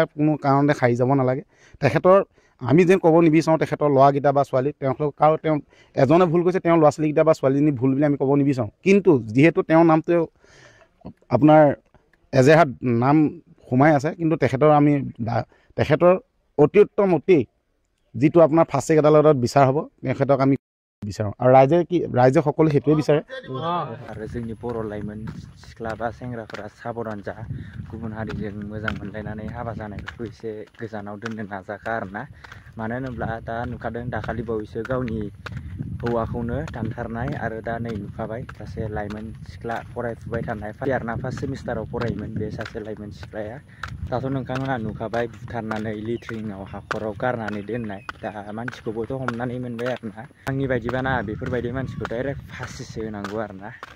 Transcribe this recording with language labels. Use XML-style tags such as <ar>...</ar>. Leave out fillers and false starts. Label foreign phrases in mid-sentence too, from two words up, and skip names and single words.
<as>কোনো কাৰণতে সাৰি যাব নালাগে তেখেতৰ আমি যেন ক'ব নিবিচাৰোঁ তেখেতৰ ল'ৰাকেইটা বা ছোৱালী তেওঁলোক আৰু তেওঁ এজনে ভুল কৰিছে তেওঁৰ ল'ৰা ছোৱালীকেইটা বা ছোৱালীজনী ভুল বুলি আমি ক'ব নিবিচাৰোঁ কিন্তু যিহেতু তেওঁৰ নামটো আপোনাৰ এজেহাত নাম সোমাই আছে কিন্তু তেখেতৰ অতি উত্তম যিটো আপোনাৰ ফাষ্টেগ আদালতত বিচাৰ হ'ব তেখেতক আমি বিচাৰোঁ আৰু ৰাইজে সকলো সেইটোৱে বিচাৰে</as> <brx>आरो जोंनि बर' लाइमोन सिख्ला बा सेंग्राफोरा साबधान जा गुबुन हारिजों मोजां मोनलायनानै हाबा जानायफोरखौ एसे गोजानाव दोननो नाजाखा आरोना मानो होनोब्ला दा नुखादों दाखालि बावैसो गावनि हौवाखौनो दानथारनाय आरो दा नै नुखाबाय सासे लाइमोन सिख्ला फरायफुबाय थानाय आरोना फार्स्ट सेमिस्टाराव फरायोमोन बे सासे लाइमोन सिख्लाया दाथ' नोंथांमोना नुखाबाय बुथारनानै लिट्रिनाव हाखराव गारनानै दोननाय दा मानसिखौबोथ' हमनानै मोनबाय आरोना आंनि बायदिबा ना बेफोरबायदि मानसिखौ डाइरेक्ट फासिसो होनांगौ आरोना</brx>